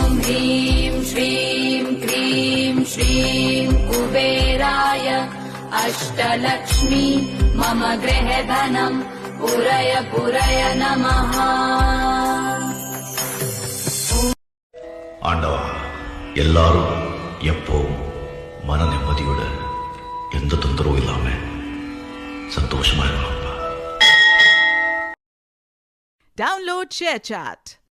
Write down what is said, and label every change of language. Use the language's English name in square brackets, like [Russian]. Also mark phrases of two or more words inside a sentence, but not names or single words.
[Sanskrit] ह्रीं श्रीं क्रीं श्रीं कुबेराय अष्टलक्ष्मी मम गृहधनं पुरय पुरय नमः. [Tamil] ஆண்டவா, எல்லாரும் எப்பவும் மன நிம்மதியோட எந்த தொந்தரவும் இல்லாம சந்தோஷமா இருக்கணும்ப்பா. [English] Download ShareChat.